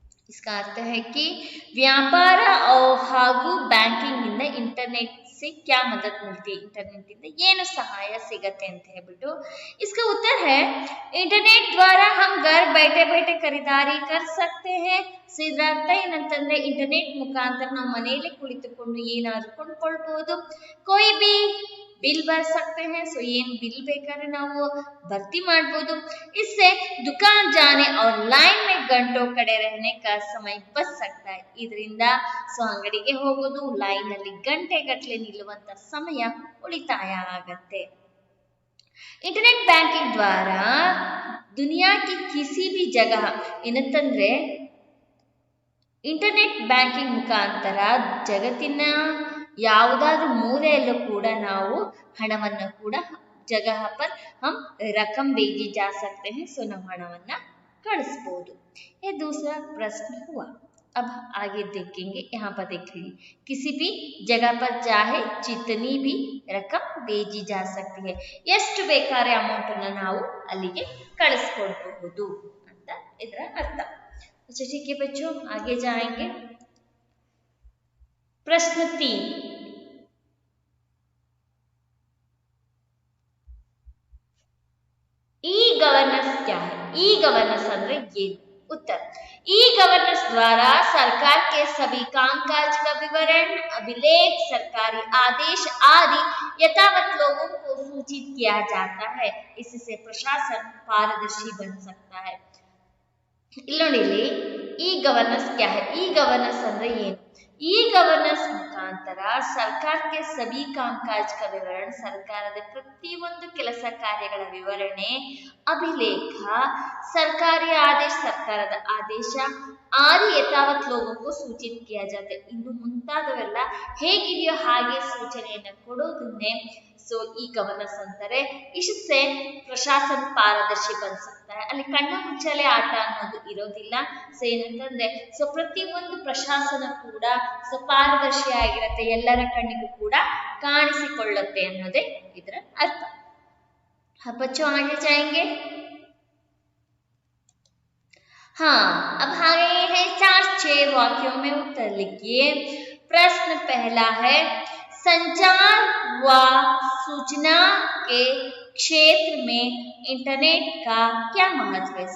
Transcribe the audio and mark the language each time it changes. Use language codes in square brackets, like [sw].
[hi] इसका अर्थ है कि [kn] ವ್ಯಾಪಾರ ಹಾಗೂ ಬ್ಯಾಂಕಿಂಗ್ ಇಂದ ಇಂಟರ್ನೆಟ್ [hi] से क्या मदद मिलती है, [kn] इंटरनेट इंದ ಏನು ಸಹಾಯ ಸಿಗತ್ತೆ ಅಂತ ಹೇಳ್ಬಿಟ್ಟು। [hi] इसका उत्तर है इंटरनेट द्वारा हम घर बैठे बैठे खरीदारी कर सकते हैं। [kn] ಇದರ ಅರ್ಥ ಏನಂತಂದ್ರೆ ಇಂಟರ್ನೆಟ್ ಮುಖಾಂತರ ನಾವು ಮನೆಯಲ್ಲೇ ಕುಳಿತುಕೊಂಡು ಏನಾದರೂ ಕೊಂಡ್ಕೊಳ್ಬಹುದು। [hi] कोई भी बिल भर सकते हैं। सो [kn] ಏನ್ बिल ಬೇಕಾದ್ರೆ ನಾವು भर्ती ಮಾಡಬಹುದು। [hi] इससे दुकान जाने और लाइन में घंटों खड़े रहने का समय बच सकता है। [kn] ಇದರಿಂದ ಸೋ ಅಂಗಡಿಗೆ ಹೋಗೋದು, ಲೈನ್ ಅಲ್ಲಿ ಗಂಟೆಗಟ್ಟಲೆ ನಿಲ್ಲುವಂತ ಸಮಯ ಉಳಿತಾಯ ಆಗತ್ತೆ। [hi] इंटरनेट बैंकिंग द्वारा दुनिया की किसी भी जगह [kn] ಏನಂತಂದ್ರೆ ಇಂಟರ್ನೆಟ್ ಬ್ಯಾಂಕಿಂಗ್ ಮುಖಾಂತರ ಜಗತ್ತಿನ ಯಾವುದಾದ್ರೂ ಮೂಲೆಯಲ್ಲೂ ಕೂಡ ನಾವು ಹಣವನ್ನು ಕೂಡ [hi] जगह पर हम रकम भेजी जा सकते हैं। [kn] सो ನಾವು ಹಣವನ್ನ ಕಳಿಸಬಹುದು। [hi] ये दूसरा प्रश्न हुआ। अब आगे देखेंगे, यहाँ पर देख लीजिए, किसी भी जगह पर चाहे जितनी भी रकम भेजी जा सकती है, [kn] ಎಷ್ಟು ಬೇಕಾದ್ರೆ ಅಮೌಂಟ್ ಅನ್ನು ನಾವು ಅಲ್ಲಿಗೆ ಕಳಿಸಿಕೊಡಬಹುದು ಅಂತ ಇದರ ಅರ್ಥ। [hi] अच्छा ठीक है बच्चों, आगे जाएंगे। प्रश्न 3, ई गवर्नेंस क्या है? ई गवर्नेंस [kn] ಅಂದ್ರೆ ಏನು? [hi] उत्तर, ई गवर्नेंस द्वारा सरकार के सभी कामकाज का विवरण, अभिलेख, सरकारी आदेश आदि यथावत लोगों को सूचित किया जाता है। इससे प्रशासन पारदर्शी बन सकता है। [kn] ಇಲ್ಲಿ ನೋಡಿ, ಇಲ್ಲಿ ಈ ಗವರ್ನೆನ್ಸ್ [hi] क्या है? [kn] ಈ ಗವರ್ನೆನ್ಸ್ ಅಂದ್ರೆ ಏನು? ಈ ಗವರ್ನೆನ್ಸ್ ಮುಖಾಂತರ ಸರ್ಕಾರಕ್ಕೆ ಸಭಿ ಕಾಮಕಾಜ್ [hi] का विवरण, [kn] ಸರ್ಕಾರದ ಪ್ರತಿಯೊಂದು ಕೆಲಸ ಕಾರ್ಯಗಳ ವಿವರಣೆ, ಅಭಿಲೇಖ, ಸರ್ಕಾರಿ ಆದೇಶ, ಸರ್ಕಾರದ ಆದೇಶ ಆದಿ ಯಥಾವತ್ ಲೋಗಕ್ಕೂ ಸೂಚಿತ [hi] किया जाता है। [kn] ಇನ್ನು ಮುಂತಾದವೆಲ್ಲ ಹೇಗಿದೆಯೋ ಹಾಗೆ ಸೂಚನೆಯನ್ನು ಕೊಡೋದನ್ನೇ सो ई गवर्नेंस ಅಂತಾರೆ। [hi] इससे प्रशासन पारदर्शी बन सकता है। [kn] ಅಲ್ಲಿ ಕಣ್ಣ ಮುಚ್ಚಾಲೆ ಆಟ ಅನ್ನೋದು ಇರೋದಿಲ್ಲ। ಸೊ ಏನಂತಂದ್ರೆ ಸೊ ಪ್ರತಿಯೊಂದು ಪ್ರಶಾಸನ ಕೂಡ ಸೊ ಪಾರದರ್ಶಿ ಆಗಿರುತ್ತೆ, ಎಲ್ಲರ ಕಣ್ಣಿಗೂ ಕೂಡ ಕಾಣಿಸಿಕೊಳ್ಳುತ್ತೆ ಅನ್ನೋದೇ ಇದರ ಅರ್ಥ। [hi] बच्चों आगे जाएंगे। हाँ, अब आ गए हैं 4-6 वाक्यों में उत्तर लिखिए। प्रश्न पहला है, संचार व सूचना के क्षेत्र में इंटरनेट का क्या महत्व है?